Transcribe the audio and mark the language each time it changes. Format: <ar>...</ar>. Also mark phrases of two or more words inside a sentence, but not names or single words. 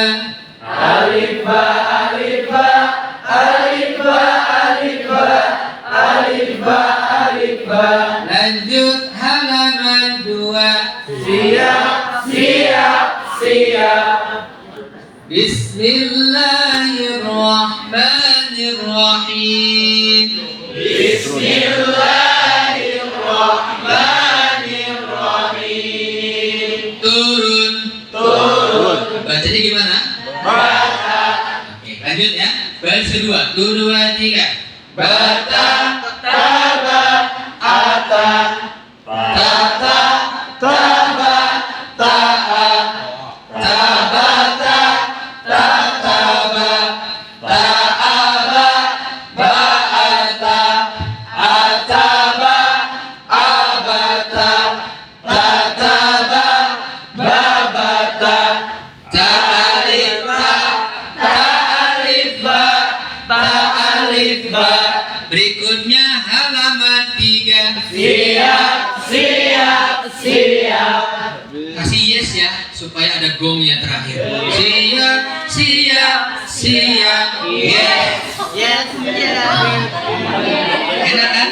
<id>Alif ba alif ba alif ba alif ba alif ba alif ba. Lanjut halaman 2. Siap. Bismillahirrahmanirrahim. Bismillahirrahmanirrahim. Turun. Bacanya gimana? Oke, lanjut ya. Baris kedua. 2, 3. Bata, taba, ata, tata, taba, ta'a, tabata, tataba, ta'aba, ba'ata, ataba, abata, tataba, babata, ta'alif ba. Berikutnya halaman 3. Siap. Kasih yes ya supaya ada gongnya terakhir. Siap. Yes. Enak kan?</id>